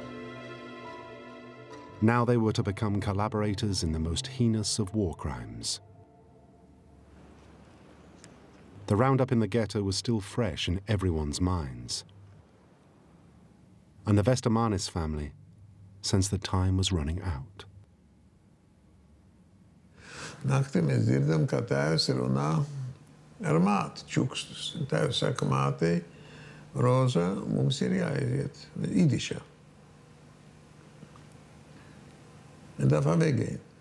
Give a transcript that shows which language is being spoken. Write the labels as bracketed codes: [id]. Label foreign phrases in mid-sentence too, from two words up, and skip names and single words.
[en] Now they were to become collaborators in the most heinous of war crimes. The roundup in the ghetto was still fresh in everyone's minds. And the Vestamanis family sensed the time was running out. [lv] Naktī mēs dzirdam, kā tēvs runā ar māti čukstus. Tēvs saka mātei, Roza, mums ir jāaiziet idišā. Un dafā vegēn.